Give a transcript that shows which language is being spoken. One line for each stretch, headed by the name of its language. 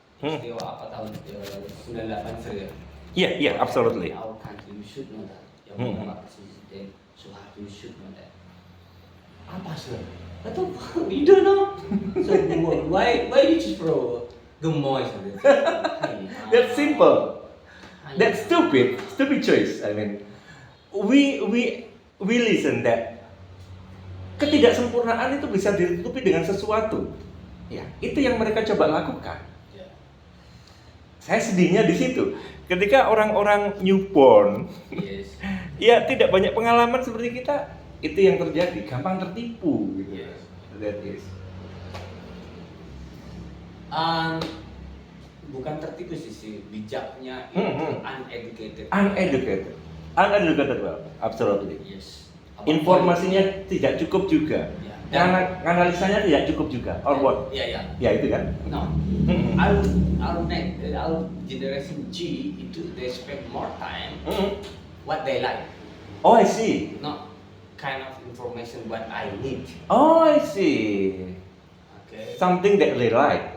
Indonesian: Peristiwa apa tahun 98 saja.
English: Yeah, absolutely. In our country, you should know that.
Indonesian: Yang Bapak Presiden Soeharto,
English: you should know that.
Indonesian: Apa sih? Atau
English: you don't know? So why you choose pro gemoy saja? That's simple. That's stupid choice. I mean, we listen that
Indonesian: ketidaksempurnaan itu bisa ditutupi dengan sesuatu. Ya, itu yang mereka coba lakukan.
English: Yeah.
Indonesian: Saya sedihnya di situ. Ketika orang-orang newborn,
English: Yes.
Indonesian: ya tidak banyak pengalaman seperti kita, itu yang terjadi, gampang tertipu gitu.
English: Yes. That is.
Indonesian: Bukan tertipu sih, bijaknya itu
English: Uneducated, well, absolutely. Yes.
Indonesian: Informasinya tidak cukup juga. Ya. Analisanya tidak cukup juga.
English: Or what?
Indonesian: Ya. Ya itu kan.
English: No. Our generation G itu they spend more time what they like. Oh, I see. Not kind of information what I need. Oh, I see. Okay. Something that they like.